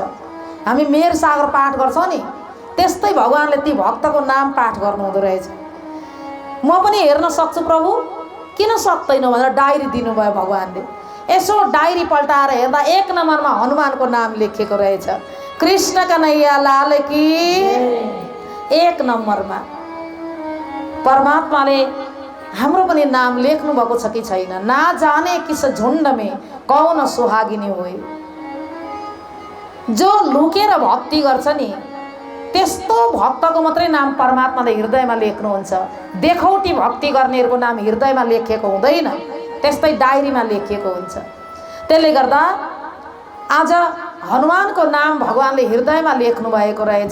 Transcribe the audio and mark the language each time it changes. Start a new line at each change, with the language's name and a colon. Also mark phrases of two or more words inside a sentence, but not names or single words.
Nepali: हामी मेर सागर पाठ गर्छौँ नि, त्यस्तै भगवानले ती भक्तको नाम पाठ गर्नुहुँदो रहेछ। म पनि हेर्न सक्छु प्रभु, किन सक्दैनौ भनेर डायरी दिनुभयो भगवानले। यसो डायरी पल्टाएर हेर्दा 1 नम्बरमा हनुमानको नाम लेखेको रहेछ।
Hindi: कृष्ण कन्हैया लाल की
Nepali: 1 नम्बरमा। परमात्माले हाम्रो पनि नाम लेख्नु भएको छ कि छैन?
Hindi: ना जाने किस झुण्ड में कौन सुहागिनी होए।
Nepali: जो लुकेर भक्ति गर्छ नि त्यस्तो भक्तको मात्रै नाम परमात्माले हृदयमा लेख्नुहुन्छ। देखौटी भक्ति गर्नेहरूको नाम हृदयमा लेखेको हुँदैन, त्यस्तै डायरीमा लेखिएको हुन्छ। त्यसले गर्दा आज हनुमानको नाम भगवानले हृदयमा लेख्नु भएको रहेछ।